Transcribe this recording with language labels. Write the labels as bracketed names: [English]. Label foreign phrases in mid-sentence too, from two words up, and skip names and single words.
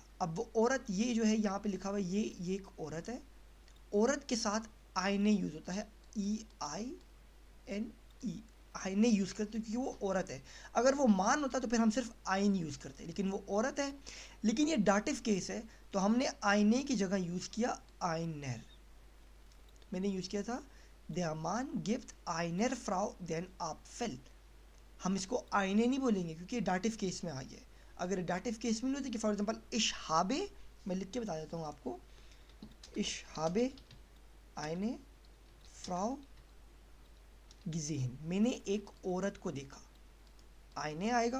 [Hindi] अब वो औरत, ये जो है यहाँ पे लिखा हुआ है, ये एक औरत है, औरत के साथ आईने यूज़ होता है, EINE, आईने यूज़ करते हैं क्योंकि वो औरत है। अगर वो मान होता तो फिर हम सिर्फ आइन यूज़ करते, लेकिन वो औरत है। लेकिन ये [English] dative case [Hindi] है, तो हमने आईने की जगह यूज़ किया आइनर। मैंने यूज़ किया था [German] der Mann gibt einer Frau den Apfel। [Hindi] हम इसको आईने नहीं बोलेंगे क्योंकि [English] dative case [Hindi] में आई है। अगर [English] dative case [Hindi] में नहीं होती कि [English] for example [German] ich habe, [Hindi] मैं लिख के बता देता हूँ आपको, [German] ich habe eine Frau gesehen, [Hindi] मैंने एक औरत को देखा, आईने आएगा।